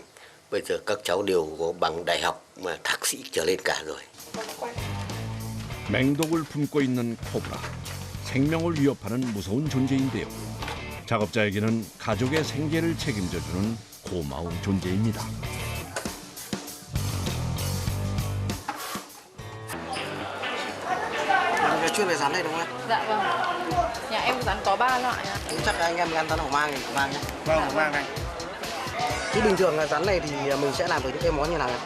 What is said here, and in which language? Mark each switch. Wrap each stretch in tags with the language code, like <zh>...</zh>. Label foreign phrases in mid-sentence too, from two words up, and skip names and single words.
<vi>Bây giờ các cháu đều có bằng đại học mà thạc sĩ trở lên cả rồi.</vi> <ko>맹독을 품고 있는 코브라. 생명을 위협하는 무서운 존재인데요. 작업자에게는 가족의 생계를 책임져주는 고마운 존재입니다.</ko> <vi>Chuyên về rắn này đúng không em? Dạ vâng. Nhà em rắn có 3 loại ạ. Thế chắc anh em ăn rắn hổ mang thì hổ mang nhé. Vâng, hổ mang này. Chứ bình thường là rắn này thì mình sẽ làm với những cái món như nào em?</vi>